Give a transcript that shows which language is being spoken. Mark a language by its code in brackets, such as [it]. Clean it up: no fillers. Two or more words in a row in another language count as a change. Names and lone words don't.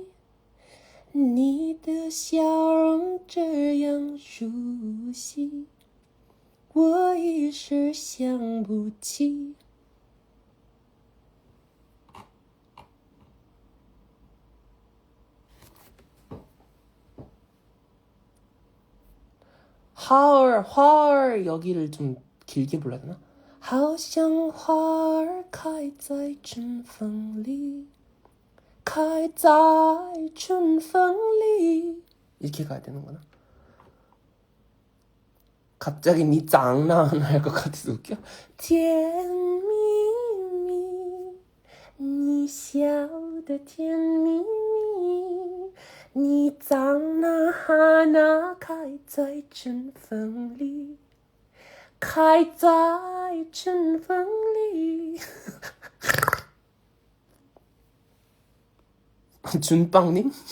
[zh] 你的笑容这样熟悉，我一时想不起。 [ko] 花儿 여기를 좀 길게 불러야 되나? [zh] 好像花儿开在春风里，开在春风里 [ko] 이렇게 가야 되는구나. 갑자기 니 장난 할 것 같아서 웃겨. [zh] 甜蜜蜜，你笑的甜蜜蜜，你长那花开在春风里，开在春风里。준빵님?